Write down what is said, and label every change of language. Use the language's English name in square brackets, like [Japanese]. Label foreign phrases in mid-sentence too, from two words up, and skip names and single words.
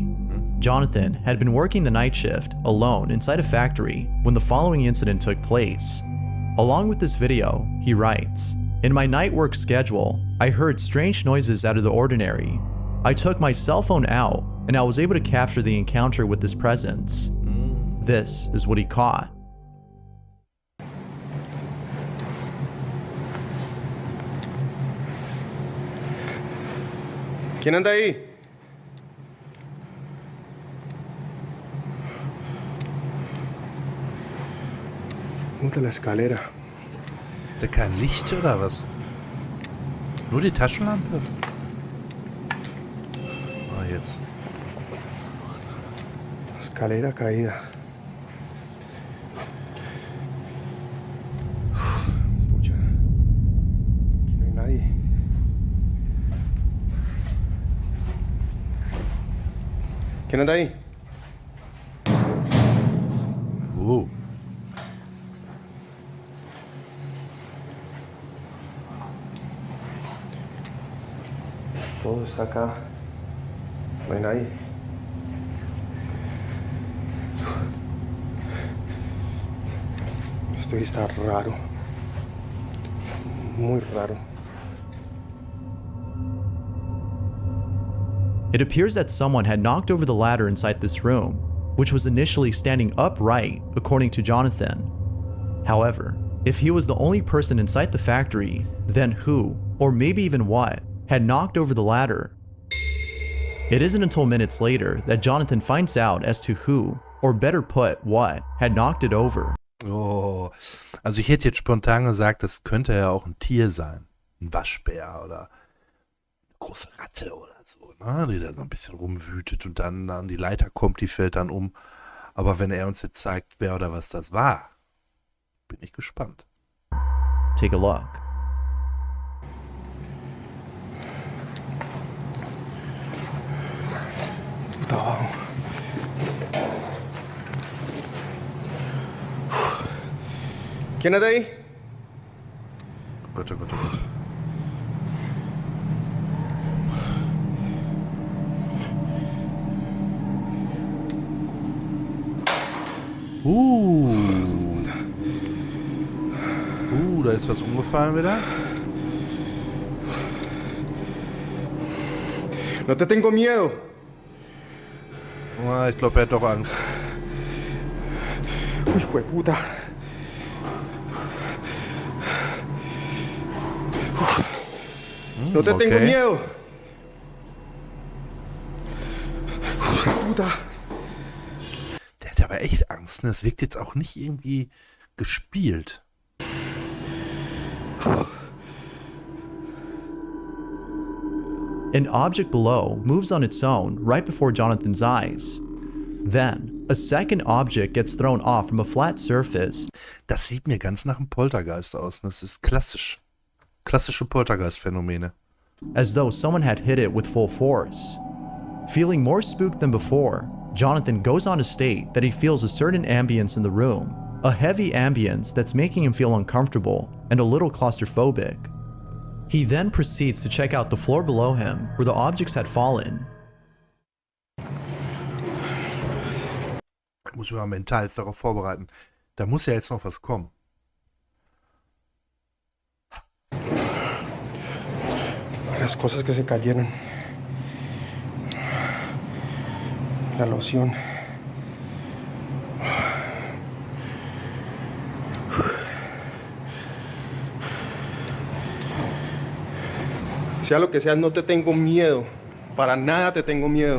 [English] Jonathan had been working the night shift alone inside a factory when the following incident took place. Along with this video, he writes, "In my night work schedule, I heard strange noises out of the ordinary. I took my cell phone out and I was able to capture the encounter with this presence. This is what he caught." [Spanish] ¿Quién anda ahí? Unter la escalera. [German] Der kein Licht oder was? Nur die Taschenlampe? Ah, jetzt. [Spanish] Escalera caída. Pucha. Aquí no hay nadie. ¿Quién anda ahí? Todo está acá. No hay nadie. Esto está raro. Muy raro. [English] It appears that someone had knocked over the ladder inside this room, which was initially standing upright, according to Jonathan. However, if he was the only person inside the factory, then who, or maybe even what, had knocked over the ladder? It isn't until minutes later that Jonathan finds out as to who, or better put, what, had knocked it over. [German] Oh, also ich hätte jetzt spontan gesagt, das könnte ja auch ein Tier sein. Ein Waschbär oder eine große Ratte oder so, ne? Die da so ein bisschen rumwütet und dann an die Leiter kommt, die fällt dann um. Aber wenn er uns jetzt zeigt, wer oder was das war, bin ich gespannt. [English] Take a look. [Spanish] Está abajo. ¿Quién anda ahí? [German] Gott, oh Gott, oh Gott. Da ist was umgefallen wieder. [Spanish] No te tengo miedo. [German] Ich glaube, er hat doch Angst. [Spanish] Hijo de puta. No te tengo miedo. Hijo de puta. [German] Der hat aber echt Angst, ne? Das wirkt jetzt auch nicht irgendwie gespielt. [English] An object below moves on its own right before Jonathan's eyes. Then, a second object gets thrown off from a flat surface. [German] Das sieht mir ganz nach einem Poltergeist aus. Das ist klassisch. Klassische Poltergeist-Phänomene. [English] As though someone had hit it with full force. Feeling more spooked than before, Jonathan goes on to state that he feels a certain ambience in the room. A heavy ambience that's making him feel uncomfortable and a little claustrophobic. He then proceeds to check out the floor below him where the objects had fallen. [German] Ich muss mich mal mental jetzt darauf vorbereiten. Da muss ja jetzt noch was kommen. [Spanish] Las cosas que se cayeron. La loción. Sea lo que sea, no te tengo miedo. Para nada te tengo miedo.